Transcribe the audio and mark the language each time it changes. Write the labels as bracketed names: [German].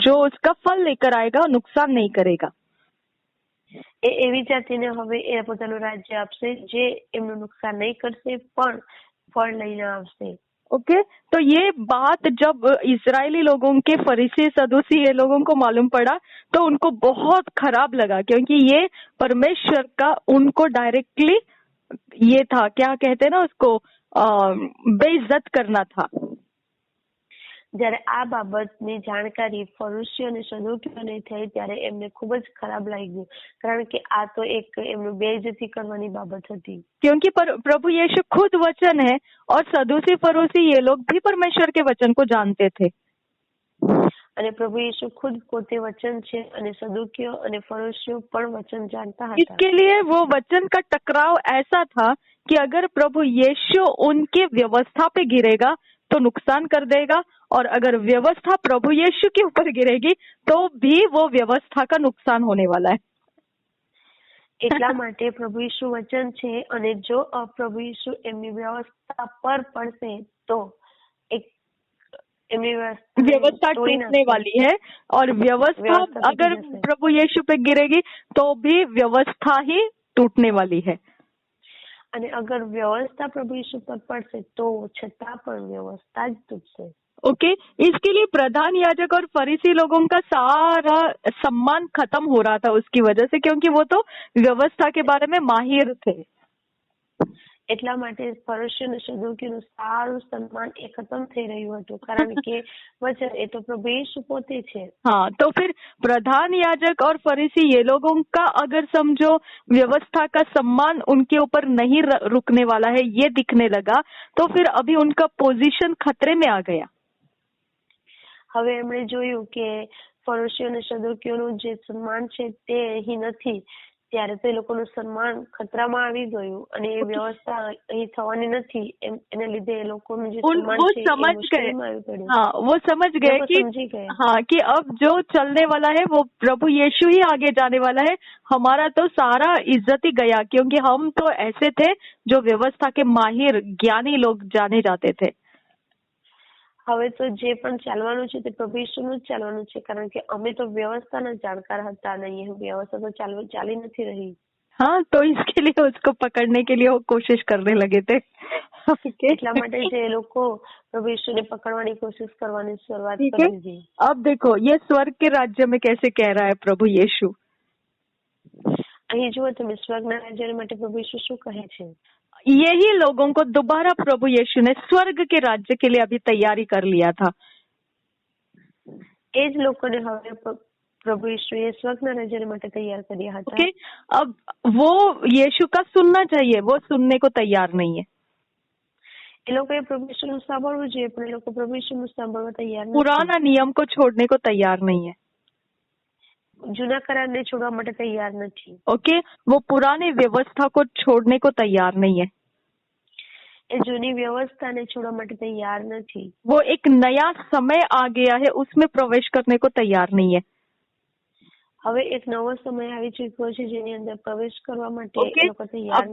[Hindi] जो उसका फल लेकर आएगा, नुकसान नहीं करेगा। [Gujarati] એવી જાતિને હવે એ પોતાનું રાજ્ય આપશે જે એમનું નુકસાન નહીં કરશે પણ ફળ લઈને આવશે। [Hindi] ओके, तो ये बात जब इजरायली लोगों के फरीसी सदूसी ये लोगों को मालूम पड़ा तो उनको बहुत खराब लगा, क्योंकि ये परमेश्वर का उनको डायरेक्टली ये था, क्या कहते हैं ना उसको, बेइज्जत करना था। [Gujarati] જ્યારે આ બાબતની જાણકારી ફરુશીઓ અને સદુકીઓને થઈ ત્યારે એમને ખૂબ જ ખરાબ લાગ્યું, કારણ કે આ તો એક એમનું બેઇજ્જતી કરવાની બાબત હતી। [Hindi] क्योंकि प्रभु यीशु खुद वचन है और सदूसी फरोसी ये लोग भी परमेश्वर के वचन को जानते थे। [Gujarati] અને પ્રભુ યીશુ ખુદ પોતે વચન છે અને સદુકીઓ અને ફરોશીઓ પણ વચન જાણતા હતા। [Hindi] इसके लिए वो वचन का टकराव ऐसा था कि अगर प्रभु यीशु उनके व्यवस्था पे गिरेगा तो नुकसान कर देगा, और अगर व्यवस्था प्रभु यीशु के ऊपर गिरेगी तो भी वो व्यवस्था का नुकसान होने वाला है। [Gujarati] એટલા માટે પ્રભુ ઈસુ વચન છે અને જો પ્રભુ ઈસુ એમની વ્યવસ્થા પર પડશે તો એક એમની [Hindi] व्यवस्था टूटने वाली है और व्यवस्था अगर प्रभु यीशु पे गिरेगी तो भी व्यवस्था ही टूटने वाली है। [Gujarati] અને અગર વ્યવસ્થા પ્રભુ ઈસુ પર પડશે તો છતાં પણ વ્યવસ્થા જ તૂટશે। [Hindi] ओके, इसके लिए प्रधान याजक और फरीसी लोगों का सारा सम्मान खत्म हो रहा था उसकी वजह से, क्योंकि वो तो व्यवस्था के बारे में माहिर थे। [Gujarati] એટલા માટે ફરીસીઓ અને સદુકીઓનું સારું સન્માન એ ખતમ થઈ રહ્યું હતું, કારણ કે વચન એ તો પ્રભુ ઈસુ પોતે છે। [Hindi] हाँ, तो फिर प्रधान याजक और फरीसी ये लोगों का अगर समझो व्यवस्था का सम्मान उनके ऊपर नहीं रुकने वाला है, ये दिखने लगा, तो फिर अभी उनका पोजीशन खतरे में आ गया। [Gujarati] હવે એમણે જોયું કે ફરીસીઓ અને સદુકીઓનું જે સન્માન છે તે અહીં નથી, ત્યારે તે લોકોનું સન્માન ખતરામાં આવી ગયું અને એ વ્યવસ્થા અહીં થવાની નથી, એના લીધે એ લોકોનું જે સન્માન છે એ મુશ્કેલીમાં આવી પડ્યું। [Hindi] हाँ, वो समझ गए कि समझी गए हाँ कि अब जो चलने वाला है वो प्रभु यीशु ही आगे जाने वाला है, हमारा तो सारा इज्जत ही गया, क्योंकि हम तो ऐसे थे जो व्यवस्था के माहिर ज्ञानी लोग जाने जाते थे। [Gujarati] હવે તો જે પણ ચાલવાનું છે તે પ્રભુ ઈસુનું જ ચાલવાનું છે, કારણ કે અમે તો વ્યવસ્થાના જાણકાર હતા નહીં, વ્યવસ્થા તો ચાલી નથી રહી। [Hindi] हाँ, तो इसके लिए उसको पकड़ने के लिए वो कोशिश करने लगे थे। [Gujarati] એટલા માટે જે લોકો પ્રભુ ઈસુને પકડવાની કોશિશ કરવાની શરૂઆત કરી દીધી। [Hindi] अब देखो ये स्वर्ग के राज्य में कैसे कह रहा है प्रभु यीशु। [Gujarati] અહીં જુઓ તમે સ્વર્ગના રાજ્ય માટે પ્રભુ ઈસુ શું કહે છે। [Hindi] यही लोगों को दोबारा प्रभु यीशु ने स्वर्ग के राज्य के लिए अभी तैयारी कर लिया था। [Gujarati] એ જ લોકોને હવે પ્રભુ ઈસુએ સ્વર્ગના રાજ્ય માટે તૈયાર કર્યા હતા। [Hindi] ओके, अब वो यीशु का सुनना चाहिए, वो सुनने को तैयार नहीं है। [Gujarati] એ લોકોએ પ્રભુ ઈસુનું સાંભળવું જોઈએ, પણ એ લોકો પ્રભુ ઈસુનું સાંભળવા તૈયાર નથી। [Hindi] पुराना नियम को छोड़ने को तैयार नहीं है। [Gujarati] જૂના કરારને છોડવા માટે તૈયાર નથી। [Hindi] ओके, वो पुरानी व्यवस्था को छोड़ने को तैयार नहीं है। [Gujarati] એ જૂની વ્યવસ્થાને છોડવા માટે તૈયાર નથી। [Hindi] वो एक नया समय आ गया है, उसमें प्रवेश करने को तैयार नहीं है। [Gujarati] હવે એક નવો સમય આવી ચૂક્યો છે જેની અંદર પ્રવેશ કરવા માટે એ લોકો તૈયાર